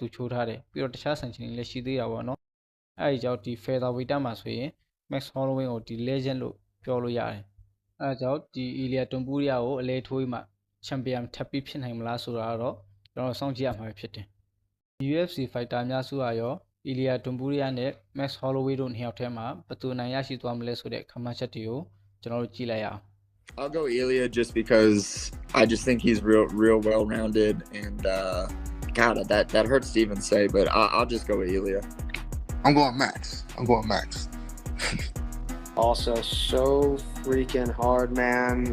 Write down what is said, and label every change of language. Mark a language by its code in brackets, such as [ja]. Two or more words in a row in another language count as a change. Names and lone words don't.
[my] ချိုးထားတယ်ပြီးတော့တခြားဆန်ချိန်တွေလည်းရှိသေးတာပေါ့နော်အဲဒီကြောင့်ဒီ featherweight တက်မှာဆိုရင် Max Holloway ကိုဒီ legend လို့ပြောလို့ရတယ်အဲဒါကြောင့်ဒီ Ilia Tuporia ကိုအလဲထိုးပြီးမှချန်ပီယံထပ်ပြီးဖြစ်နိုင်မလားဆိုတာတော့ကျွန်တော်စောင့်ကြည့်ရမှာဖြစ်တယ် UFC fighter များစုကရော Ilia Tuporia နဲ့ Max Holloway တို့နှစ်ယောက်ထဲမှာဘယ်သူနိုင်ရရှိသွားမလဲဆိုတဲ့ခန့်မှန်းချက်တွေကိုကျွန်တော်တို့ကြည့်လိုက်ရအောင် [en] I'll go Ilia just because I just think he's real well-rounded, and God, that hurts to even say, but I'll just go with Ilia. I'm going Max. Also, so freaking hard, man.